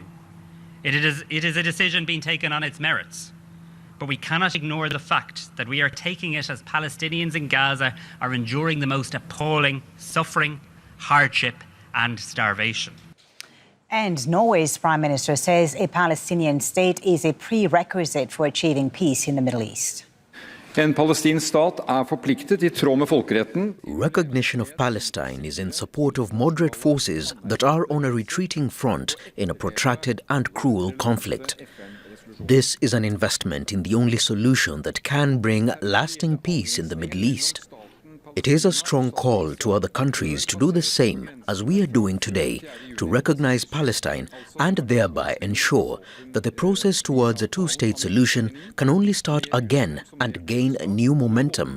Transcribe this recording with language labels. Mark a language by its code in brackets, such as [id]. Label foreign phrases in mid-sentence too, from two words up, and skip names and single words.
[en] It is a decision being taken on its merits, but we cannot ignore the fact that we are taking it as Palestinians in Gaza are enduring the most appalling suffering, hardship, and starvation. And Norway's Prime Minister says a Palestinian state is a prerequisite for achieving peace in the Middle East. [no] En palestinsk stat forpliktet I tråd med folkeretten. [en] Recognition of Palestine is in support of moderate forces that are on a retreating front in a protracted and cruel conflict. This is an investment in the only solution that can bring lasting peace in the Middle East. It is a strong call to other countries to do the same as we are doing today, to recognize Palestine and thereby ensure that the process towards a two-state solution can only start again and gain a new momentum.